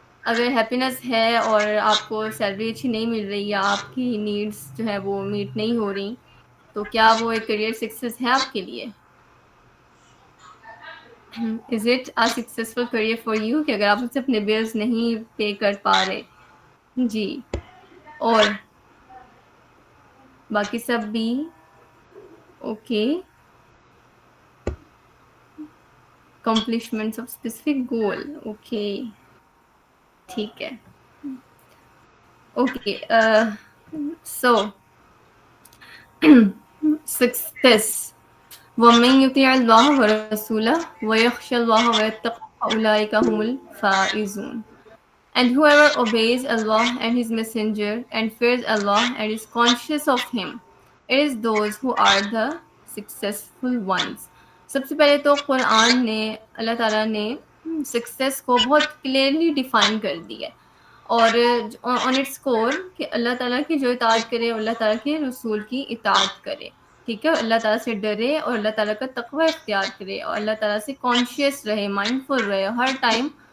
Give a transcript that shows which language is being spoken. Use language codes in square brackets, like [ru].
[ur] اگر ہیپینس ہے اور آپ کو سیلری اچھی نہیں مل رہی یا آپ کی نیڈس جو ہے وہ میٹ نہیں ہو رہی تو کیا وہ ایک کریئر سکسیس ہے آپ کے لیے؟ [en] is it a successful career for you [ur] کہ اگر آپ اسے اپنے بلز نہیں پے کر پا رہے؟ جی، اور باقی سب بھی okay. [en] accomplishments of specific goal. [ur] Okay ٹھیک ہے. [en] okay so success [ar] وَمَن يُطِعِ اللَّهَ وَرَسُولَهُ وَيَخْشَ اللَّهَ وَيَتَّقْهُ فَأُولَٰئِكَ هُمُ الْفَائِزُونَ. [en] And whoever obeys Allah and His Messenger and fears Allah and is conscious of Him, it is those who are the successful ones. [ur] سب سے پہلے تو قرآن نے اللہ تعالیٰ نے سکسیس کو بہت کلیئرلی ڈیفائن کر دیا ہے، اور آن اٹس کور کہ اللہ تعالیٰ کی جو اطاعت کرے اور اللہ تعالیٰ کے رسول کی اطاعت کرے، ٹھیک ہے، اللہ تعالیٰ سے ڈرے اور اللہ تعالیٰ کا تقوی اختیار کرے اور اللہ تعالیٰ سے کانشیس رہے، مائنڈ فل رہے، ہر ٹائم